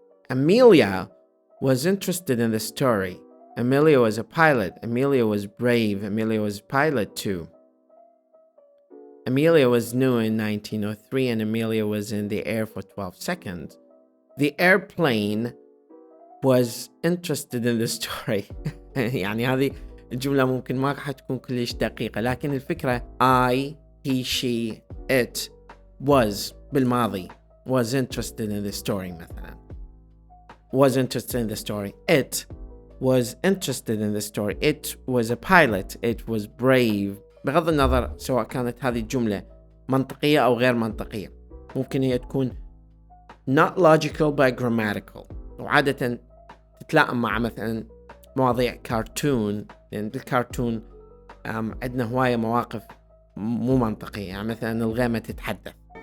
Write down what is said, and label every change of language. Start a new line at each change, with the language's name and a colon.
English: Amelia was interested in the story. Amelia was a pilot. Amelia was brave. Amelia was a pilot too. Amelia was new in 1903, and Amelia was in the air for 12 seconds. The airplane was interested in the story.
Arabic: يعني هذه الجملة ممكن ما راح تكون كلش دقيقة، لكن الفكرة
English: I, he, she, it was
Arabic: بالماضي
English: was interested in the story
Arabic: مثلا.
English: Was interested in the story. It was interested in the story. It was a pilot. It was brave.
Arabic: بغض النظر سواء كانت هذه الجملة منطقية أو غير منطقية، ممكن هي تكون
English: not logical but grammatical،
Arabic: وعادة تتلائم مع مثلا مواضيع كارتون، لأن بالكارتون عندنا هواية مواقف مو منطقية، يعني مثلا الغيمة تتحدث.